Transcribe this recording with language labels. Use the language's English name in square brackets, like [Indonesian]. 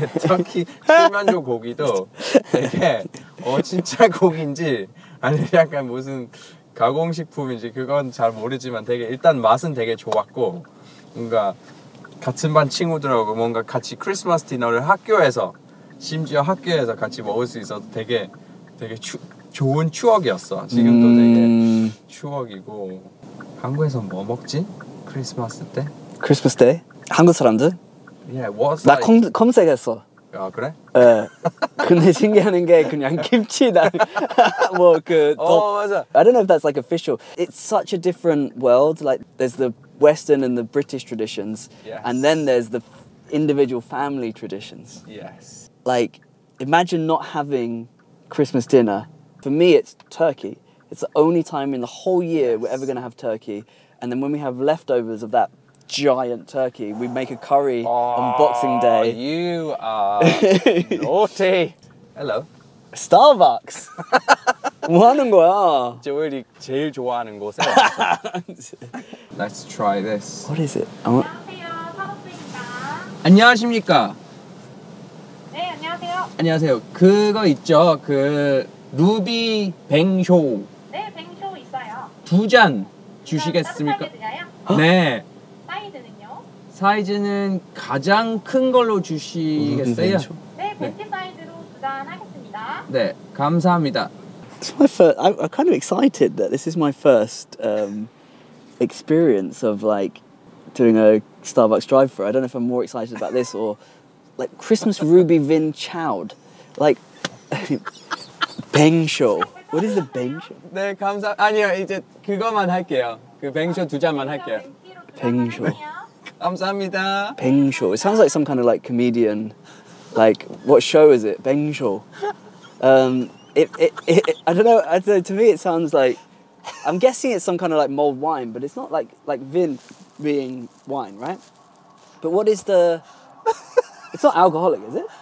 [Korean] 터키 칠면조 고기도 되게 진짜 고기인지 아니면 약간 무슨 가공식품인지 그건 잘 모르지만 일단 맛은 되게 좋았고, 뭔가 같은 반 친구들하고 뭔가 같이 크리스마스 디너를 심지어 학교에서 같이 먹을 수 있어서 되게 좋은 추억이었어. 지금도 되게 추억이고. 한국에서 뭐 먹지? 크리스마스 때? 크리스마스 때? 한국 사람들? 나 검색했어. 그래? 네. 근데 신기한 게 그냥 김치다. 맞아. [English] I don't know if that's like official. It's such a different world. Like there's the Western and the British traditions, yes. And then there's the individual family traditions. Yes. Like imagine not having Christmas dinner. For me, it's turkey. It's the only time in the whole year we're ever going to have turkey. And then when we have leftovers of that giant turkey, we make a curry on Boxing Day. You are naughty. Hello. [Korean] Starbucks. 뭐 하는 거야? 조엘이 제일 좋아하는 곳에. [English] Let's try this. What is it? [Korean] 안녕하세요. 사업부입니다. 안녕하십니까? 네, 안녕하세요. 안녕하세요. 그거 있죠? 루비 뱅쇼. 네, 뱅쇼 있어요. 2잔 주시겠습니까? 따뜻하게 드려요? 네. 사이즈는요? 사이즈는 가장 큰 걸로 주시겠어요? 네, 벤티 사이즈로 2잔 하겠습니다. 네, 감사합니다. [English] It's my first. I'm kind of excited that this is my first experience of like doing a Starbucks drive-thru. I don't know if I'm more excited about this or like Christmas Ruby Vin Chowd. Like 뱅쇼. What is the 뱅쇼? [Korean] 네, 아니요, 이제 그거만 할게요. 그 뱅쇼 두 잔만 할게요. 뱅쇼. 감사합니다. 뱅쇼. [English] It sounds like some kind of like comedian. Like what show is it? 뱅쇼. I don't know. To me, it sounds like I'm guessing it's some kind of like mulled wine, but it's not like vin being wine, right? But what is the? It's not alcoholic, is it?